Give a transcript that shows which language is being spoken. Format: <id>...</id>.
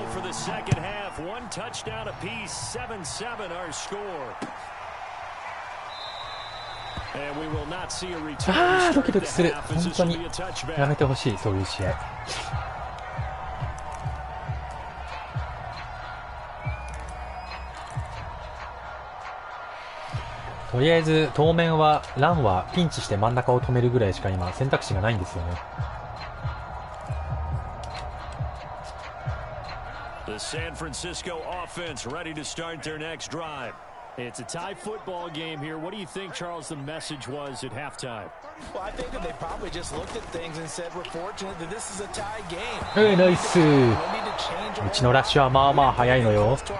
<en>Second half, 1 touchdown apiece, 7-7 our score. And we will not see a return.</en> <ja>ああ、ドキドキする。本当にやめてほしい、そういう試合。とりあえず当面はランはピンチして真ん中を止めるぐらいしか今選択肢がないんですよね。</ja> <en>The San Francisco offense ready to start their next drive. It's a tie football game here. What do you think, Charles, the message was at halftime? Well, I think that they probably just looked at things and said, we're fortunate that this is a tie game.</en> <ja>ナイス。うちのラッシュはまあまあ早いのよ。</ja>